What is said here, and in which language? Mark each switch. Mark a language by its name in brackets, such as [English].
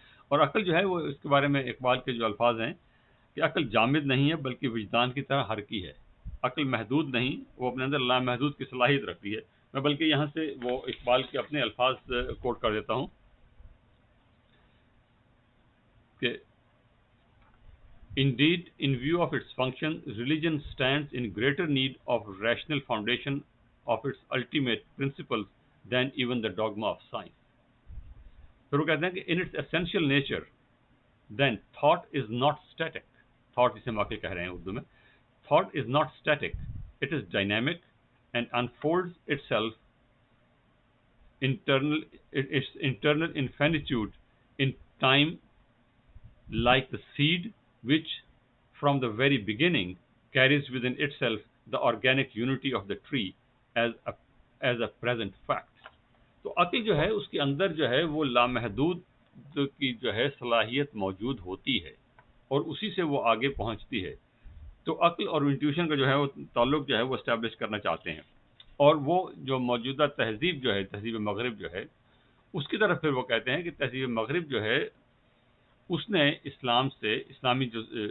[Urdu] اور عقل جو ہے وہ اس کے بارے میں اقبال کے جو الفاظ ہیں کہ عقل جامد نہیں ہے بلکہ وجدان کی طرح حرکی ہے۔ عقل محدود نہیں، وہ اپنے اندر لامحدود کی صلاحیت رکھتی ہے۔ میں بلکہ یہاں سے وہ اقبال کے اپنے الفاظ کوٹ کر دیتا ہوں کہ [English] Indeed, in view of its function, religion stands in greater need of rational foundation of its ultimate principles than even the dogma of science. [Urdu] پھر وہ کہتے ہیں کہ [English] in its essential nature, then thought is not static. [Urdu] Thought جسے ہم عقل کہہ رہے ہیں اردو میں. [English] Thought is not static. It is dynamic and unfolds itself its internal infinitude in time like the seed which from the very beginning carries within itself the organic unity of the tree as a present fact. [Urdu] تو عقل جو ہے اس کے اندر جو ہے وہ لامحدود کی جو ہے صلاحیت موجود ہوتی ہے اور اسی سے وہ آگے پہنچتی ہے۔ تو عقل اور انٹیوشن کا جو ہے وہ تعلق جو ہے وہ اسٹیبلش کرنا چاہتے ہیں، اور وہ جو موجودہ تہذیب جو ہے، تہذیب مغرب جو ہے، اس کی طرف پھر وہ کہتے ہیں کہ تہذیب مغرب جو ہے اس نے اسلام سے، اسلامی جو